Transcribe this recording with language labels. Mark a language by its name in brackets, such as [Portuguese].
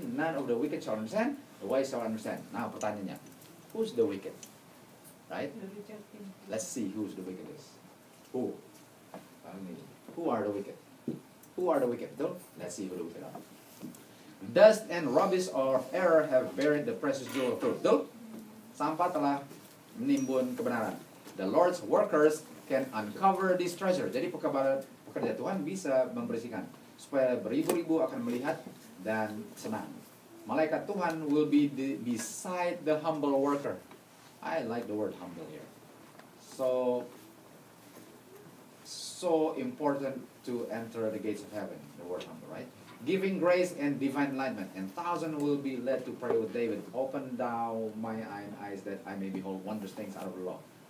[English] None of the wicked shall understand. The wise shall understand. Now pertanyaannya, who's the wicked? Right? Let's see who's the wicked is. Who? Who are the wicked? Who are the wicked? Let's see who the wicked are. Dust and rubbish of error have buried the precious jewel of truth. [Indonesian] Sampah telah menimbun kebenaran. [English] The Lord's workers can uncover this treasure. [Indonesian] Jadi pekerja Tuhan bisa membersihkan supaya beribu-ribu akan melihat dan senang. Malaikat Tuhan [English] will be beside the humble worker. I like the word humble here. So important to enter the gates of heaven. The word humble, right? Giving grace and divine enlightenment, and thousands will be led to pray with David. Open thou my eyes that I may behold wondrous things out of the law.